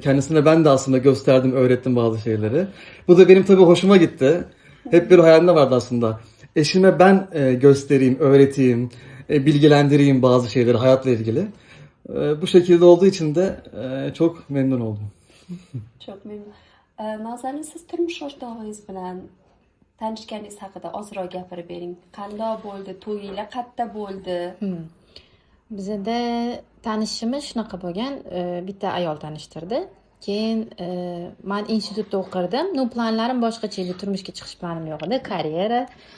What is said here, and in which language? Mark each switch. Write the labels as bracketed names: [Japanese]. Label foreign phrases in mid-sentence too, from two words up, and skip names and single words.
[Turkish] Kendisine ben de aslında gösterdim, öğrettim bazı şeyleri. Bu da benim tabii hoşuma gitti. Hep bir hayalimde vardı aslında. Eşime ben göstereyim, öğreteyim, bilgilendireyim bazı şeyleri hayatla ilgili. Bu şekilde olduğu için de çok memnun oldum. Çok memnun. [Uzbek] Nozanin, siz turmush o'rtog'ingiz bilan tanishganingiz haqida ozroq gapirib bering. Qanday bo'ldi? To'yinglar qayerda bo'ldi? Bizda tanishimiz shunaqa bo'lgan, bitta ayol tanishtirdi. Keyin men institutda o'qirdim. Planlarim boshqacha edi, turmushga chiqish planim yo'q edi, karyera.